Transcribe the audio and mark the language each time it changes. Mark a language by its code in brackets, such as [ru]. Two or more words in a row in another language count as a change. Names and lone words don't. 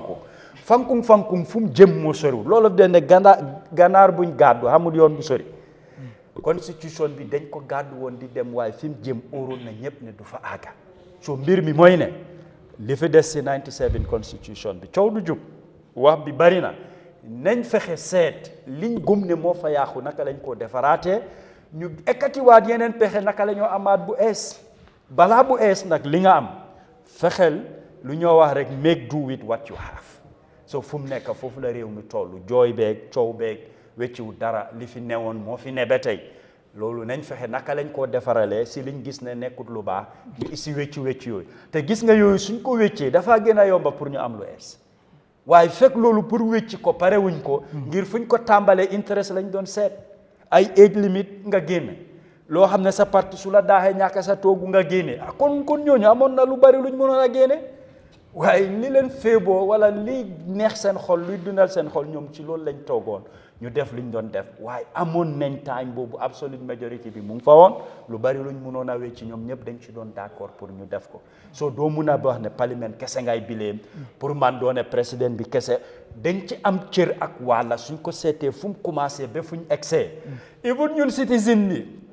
[wo] fu mu jëm moo soriwul loolu daf ne ganaar buñ gàddu xamul yoon bu sori constitution bi dañ ko gàddu woon di dem waaye fi mu jëm óoroon na ñëpp ne du fa àgga so mbir mi mooy ne li fi des si 97 constitution bi coow du jub wax bi bari na nañ fexe seet liñ gëm ne moo fa yàqu naka lañ koo defaraatee ñu ekkatiwaat yeneen pexe naka la ñoo amaat bu ees balaa bu ees nag li nga am fexeel lu ñoo wax rek [en] make do with what you have [wo] so fu mu nekk foofu la réew mi tollu jooy beeg coow beeg wecciwu dara li fi newoon moo fi ne ba tey loolu nañ fexe naka lañ koo defaralee si liñ gis ne nekkut lu baax ñu isi wecci yooyu te gis nga yooyu suñ ko weccee dafaa gën a yomba pour ñu am lu ees waaye fekk loolu pour wecci ko pare wuñ ko ngir fuñ ko tàmbalee interest lañ doon seet ay age limit nga génne loo xam ne sa parti su la daaxee ñàkk sa toogu nga génne kon ñooñu amoon na lu bari luñ mënoon a génne waaye li leen féeboo wala li neex seen xol luy dundal seen xol ñoom ci loolu lañ toogoon ñu def luñ doon def waaye amoon nañ time boobu absolute majority bi mu ngi fa woon lu bari luñ mënoon a wecci ñoom ñëpp dañ ci doon d'accord pour ñu def ko soo doo mun a wax ne parlement kese ngay bileem pour man doone président bi kese dañ ci am cër ak wàlla suñ ko seetee fu mu commencé ba fuñ egsee even ñun citizen bi